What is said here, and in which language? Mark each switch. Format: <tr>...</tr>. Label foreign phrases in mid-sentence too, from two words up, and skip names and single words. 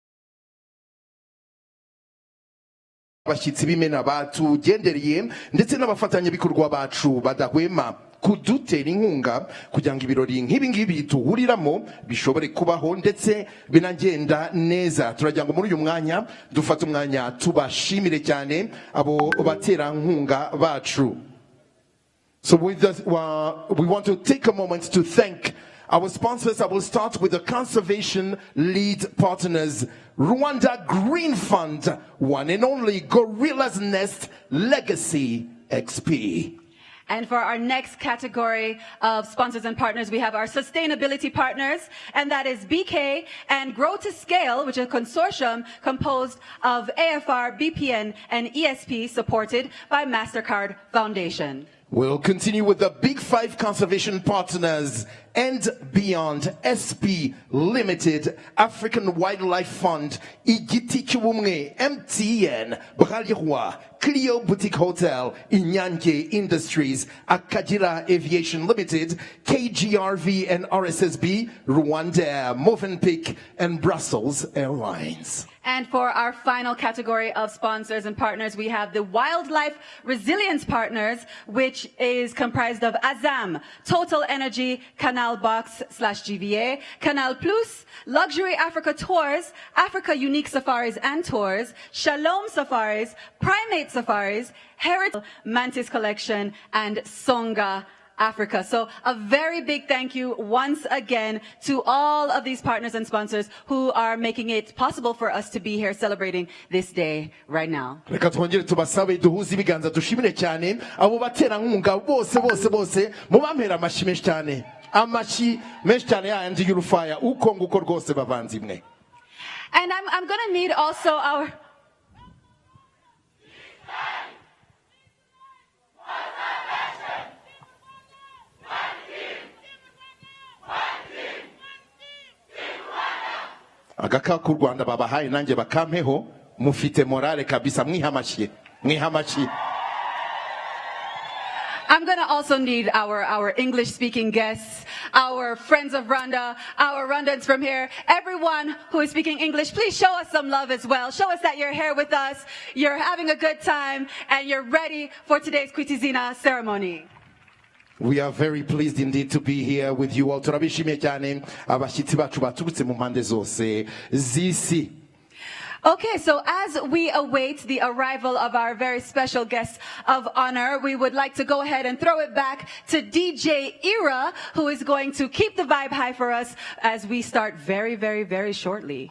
<rw>abashyitsi b'imena batugendereye ndetse n'abafatanyabikorwa bacu badahwema kudutera inkunga kugira ngo ibirori nk'ibi ngibi tuhuriramo bishobore kubaho ndetse binagenda neza. Turagira ngo muri uyu mwanya dufate umwanya tubashimire cyane abo batera nkunga bacu.</rw> <en>So we want to take a moment to thank our sponsors. I will start with the conservation lead partners, Rwanda Green Fund, one and only Gorilla's Nest Legacy XP. And for our next category of sponsors and partners, we have our sustainability partners, and that is BK and Grow to Scale, which is a consortium composed of AFR, BPN, and ESP, supported by MasterCard Foundation. We'll continue with the Big Five conservation partners, and Beyond, SP Limited, African Wildlife Fund, Igiti Cy'Ubumwe, MTN, Bralirwa, Clio Boutique Hotel, Inyange Industries, Akagera Aviation Limited, KGRV and RSSB, Rwanda, Movenpick, and Brussels Airlines. And for our final category of sponsors and partners, we have the Wildlife Resilience Partners, which is comprised of Azam, Total Energy, Canal Box/GVA, Canal Plus, Luxury Africa Tours, Africa Unique Safaris and Tours, Shalom Safaris, Primate Safaris, Heritage Mantis Collection, and Songa Africa. So a very big thank you once again to all of these partners and sponsors who are making it possible for us to be here celebrating this day right now.</en> <rw>Reka twongere tubasabe duhuze ibiganza dushimire cyane abo baterankunga bose mubampera amashi menshi cyane, amashi menshi cyane yandi y'urufaya uko nguko rwose bavanzimwe.</rw> <en>And I'm going to need also our</en> <rw>agaka ku Rwanda babahaye nanjye bakampeho mufite morale kabisa, mwihamashye.</rw> <en>I'm going to also need our English-speaking guests, our friends of Rwanda, our Rwandans from here, everyone who is speaking English, please show us some love as well. Show us that you're here with us, you're having a good time, and you're ready for today's Kwita Izina ceremony. We are very pleased indeed to be here with you all.</en> <rw>Turabishimiye cyane abashyitsi bacu baturutse mu mpande zose z'isi.</rw> <en>Okay, so as we await the arrival of our very special guest of honor, we would like to go ahead and throw it back to DJ Ira, who is going to keep the vibe high for us as we start very, very, very shortly.</en>